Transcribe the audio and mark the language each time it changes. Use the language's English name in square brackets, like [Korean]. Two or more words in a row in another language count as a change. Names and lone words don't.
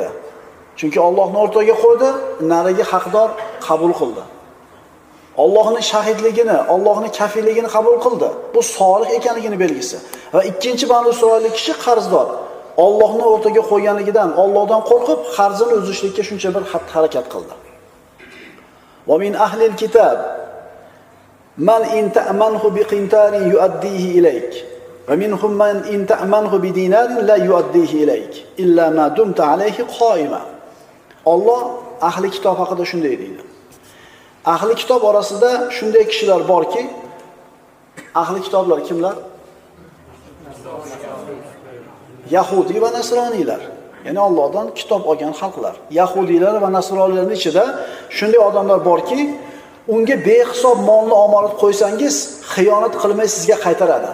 [Uzbek] Chunki Allohni o'rtaga qo'ydi, narigi haqdor qabul qildi. Allohning shahidligini, Allohning kafilligini qabul qildi. Bu solih ekanligini belgisi. Va ikkinchi Banu Isroillik kishi qarzdor. Allohni o'rtaga qo'yganligidan, Allohdan qo'rqib, qarzini uzishlikka shuncha bir harakat qildi. [Arabic] ومن أهل الكتاب من إن تأمنه بقنطار يؤده إليك ومنهم من إن تأمنه بدينار لا يؤده إليك إلا ما دمت عليه قائما. [Uzbek] Alloh ahli kitob haqida shunday deydi. Ahli kitob orasida shunday kishilar borki, ahli kitoblar kimlar? Yahudi va Nasroniylar. Ya'ni Allohdan kitob olgan xalqlar. Yahudiylar va Nasroniylarning ichida shunday odamlar borki, unga behisob molni omonat qo'ysangiz, xiyonat qilmay sizga qaytaradi.